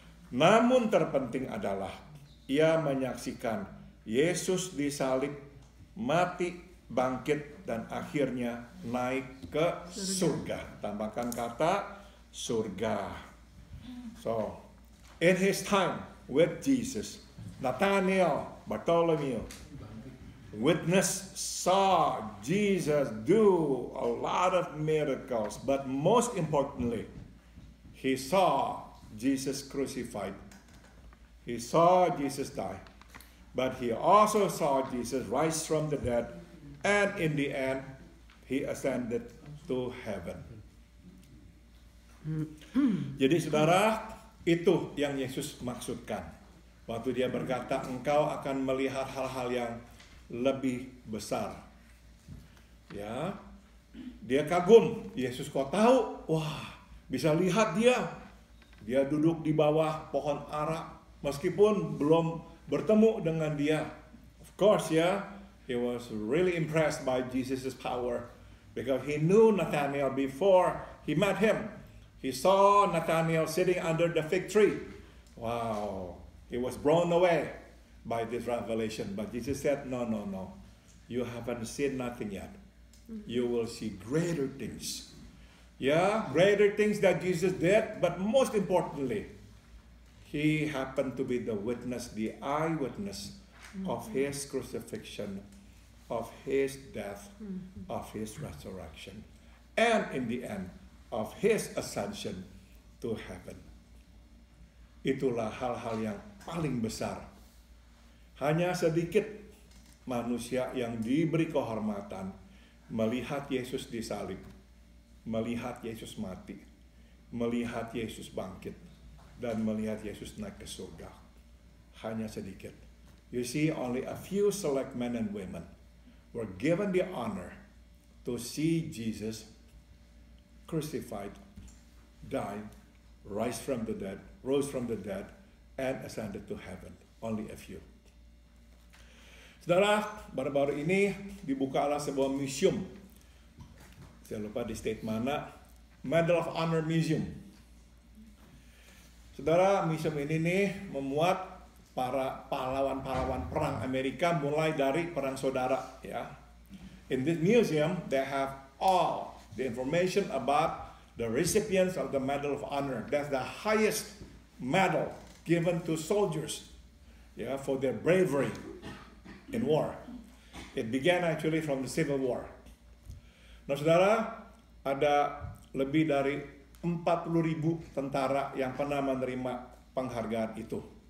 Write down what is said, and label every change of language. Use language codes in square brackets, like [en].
[id] Namun terpenting adalah ia menyaksikan Yesus disalib, mati, bangkit, dan akhirnya naik ke surga. Tambahkan kata surga. [en] So, in his time with Jesus, Nathanael Bartholomew saw Jesus do a lot of miracles, but most importantly, he saw Jesus crucified. He saw Jesus die, but he also saw Jesus rise from the dead, and in the end, he ascended to heaven. [id] Jadi saudara, itu yang Yesus maksudkan waktu dia berkata, engkau akan melihat hal-hal yang lebih besar. Ya, dia kagum. Yesus kok tahu? Wah, bisa lihat dia. Dia duduk di bawah pohon ara, meskipun belum bertemu dengan dia. [en] Of course, ya, he was really impressed by Jesus' power because he knew Nathanael before he met him. He saw Nathanael sitting under the fig tree. Wow, he was blown away by this revelation. But Jesus said, no. You haven't seen nothing yet. You will see greater things. Yeah, greater things that Jesus did. But most importantly, he happened to be the witness, the eyewitness of his crucifixion, of his death, of his resurrection, and in the end, of his ascension to heaven. [id] Itulah hal-hal yang paling besar. Hanya sedikit manusia yang diberi kehormatan melihat Yesus disalib, melihat Yesus mati, melihat Yesus bangkit, dan melihat Yesus naik ke surga. Hanya sedikit. [en] You see, only a few select men and women were given the honor to see Jesus crucified, died, rose from the dead, and ascended to heaven. Only a few. [id] Saudara, baru-baru ini dibukalah sebuah museum. Saya lupa di state mana, Medal of Honor Museum. Saudara, museum ini nih memuat para pahlawan-pahlawan perang Amerika mulai dari perang saudara, ya. [en] In this museum, they have all the information about the recipients of the Medal of Honor. That's the highest medal given to soldiers, yeah, for their bravery in war. It began actually from the Civil War. [id] Nah, saudara, ada lebih dari 40.000 tentara yang pernah menerima penghargaan itu.